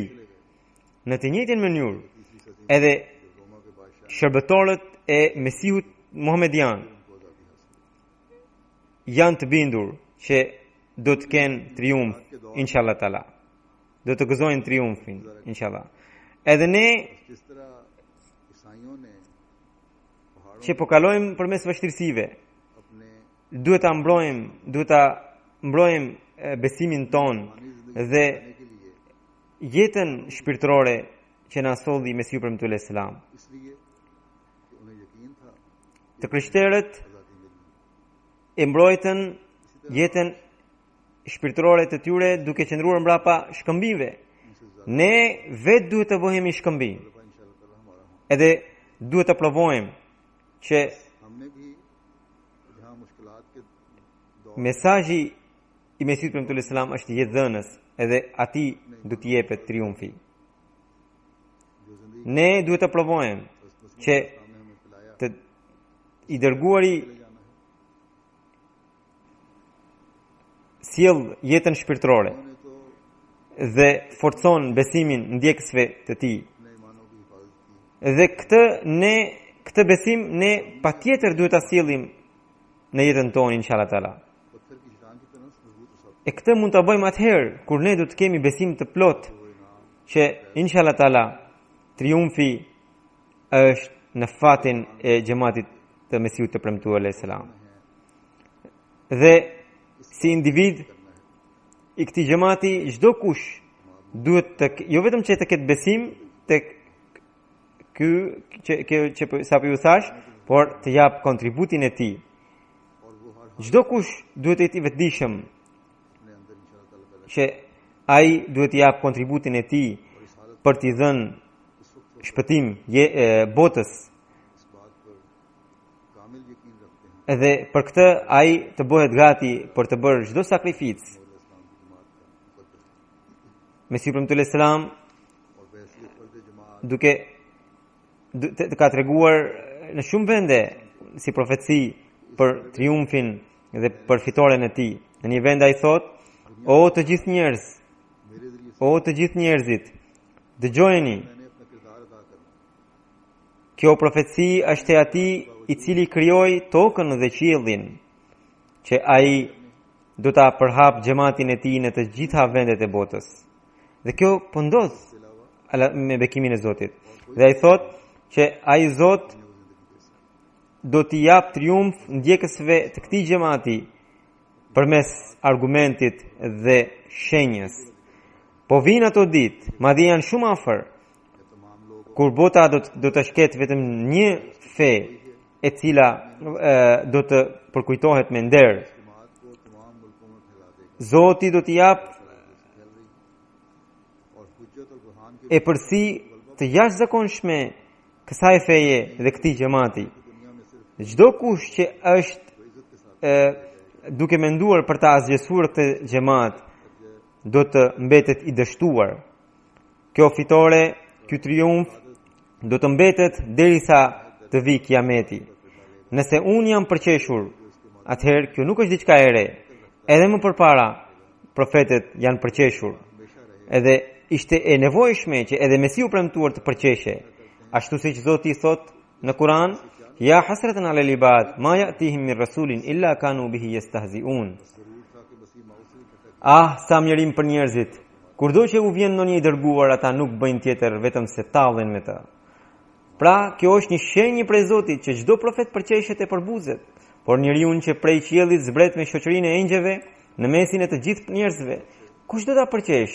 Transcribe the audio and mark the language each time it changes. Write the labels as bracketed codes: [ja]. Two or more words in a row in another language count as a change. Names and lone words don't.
[sq] Në të njëjtën mënyrë, edhe shërbëtorët e Mesihut Muhamedian janë të bindur që do të kenë triumf, [ar] إن شاء الله تعالى. [sq] Do të gëzojnë triumfin, inshallah. Edhe ne [ur] جس طرح عیسائیوں نے [sq] që po kalojmë përmes vështirësive, [ur] اپنے [sq] duhet ta mbrojmë besimin ton dhe [ur] کے لیے [sq] jetën shpirtërore që na solli Mesiu premtuar Islam. [ur] اس لیے کہ انہیں یقین تھا [sq] Të krishterët [ur] آزادی ملنی [sq] e mbrojtën jetën shpirtërore të tyre duke qëndruar mbrapa shkëmbimeve. Ne vetë duhet të bëhemi shkëmbim. [ar] إن شاء الله تعالى [ur] ہمارا ہو [sq] Edhe duhet të provojmë që [ur] ہم نے بھی جہاں مشکلات کے دور [sq] mesazhi i Mesiut premtuar Islam është jetëdhënës, edhe atij do t'i jepet triumfi. [ur] جو زندگی [sq] Ne duhet të provojmë që [ur] سامنے ہمیں پلایا [sq] të i dërguari [ur] لے جانا ہے [sq] sjell jetën shpirtërore [ur] انہوں نے تو [sq] dhe forcon besimin ndjekësve të tij. [ur] اپنے ایمانوں کی حفاظت کی [sq] Dhe këtë besim ne patjetër duhet ta sjellim në jetën tonë [ar] إن شاء الله تعالى. [ur] پتھر کی چٹان کی طرح مضبوط اور ثابت [sq] E këtë mund ta bëjmë atëherë kur ne do të kemi besim të plot që [ar] إن شاء الله تعالى [sq] triumfi është në fatin e xhamatit të Mesiut të premtuar [ar] عليه السلام. [sq] Dhe si individ i këtij xhamati çdo kush duhet të jo vetëm që të ketë besim tek ky që sapo ju thash, por të jap kontributin e tij. [ur] اور وہ ہر [sq] Çdo kush duhet të jetë i vetëdijshëm [ur] اپنے اندر [ar] إن شاء الله تعالى [ur] پیدا [sq] që ai duhet të jap kontributin e tij për t'i dhënë shpëtim botës. [ur] اس بات پر کامل یقین رکھتے ہیں [sq] Edhe për këtë ai të bëhet gati për të bërë çdo sakrificë. [ur] اور اسلام کی جماعت کا مقدس [sq] Mesiu premtuar Islam [ur] اور ویسے فرد جماعت [sq] duke të ka treguar në shumë vende si profeci për triumfin dhe për fitoren e tij. Në një vend ai thot: "O të gjithë njerëz, [ur] میرے ذریعے سے [sq] o të gjithë njerëzit, dëgjojeni, [ur] میں نے اپنا کردار ادا کرنا [sq] kjo profeci është e atij i cili krijoi tokën dhe qiellin, që ai do ta përhap xhamatin e tij në të gjitha vendet e botës." Dhe kjo po ndodh me bekimin e Zotit. Dhe ai thot që ai Zot do t'i jap triumf ndjekësve të këtij xhamati përmes argumentit dhe shenjës. Po vinë ato ditë, madje janë shumë afër, kur bota do të shket vetëm një fe e cila do të përkujtohet me nder. [ur] جماعت کو تمام ملکوں میں پھیلا دے گا [sq] Zoti do t'i jap [ur] اور حجت اور برہان کے [sq] e përsi të jashtëzakonshme kësaj feje dhe këtij xhamati. [ur] دنیا میں صرف [sq] Çdo kush që është duke menduar për ta asgjësuar këtë xhamat do të mbetet i dështuar. Kjo fitore, ky triumf do të mbetet derisa të vijë kiameti. Nëse unë jam përqeshur, atëherë kjo nuk është diçka e re. Edhe më përpara profetet janë përqeshur. Edhe ishte e nevojshme që edhe Mesiu premtuar të përqeshe. Ashtu siç Zoti thot në Kur'an: [ar] "يا حسرة على العباد ما يأتيهم من رسول إلا كانوا به يستهزئون." [sq] Ah, sa mjerim për njerëzit. Kurdo që u vjen ndonjë i dërguar, ata nuk bëjnë tjetër vetëm se tallen me të. Pra, kjo është një shenjë prej Zotit që çdo profet përqeshet e përbuzet, por njeriu që prej qiellit zbret me shoqërinë e engjëve në mesin e të gjithë njerëzve, kush do ta përqesh?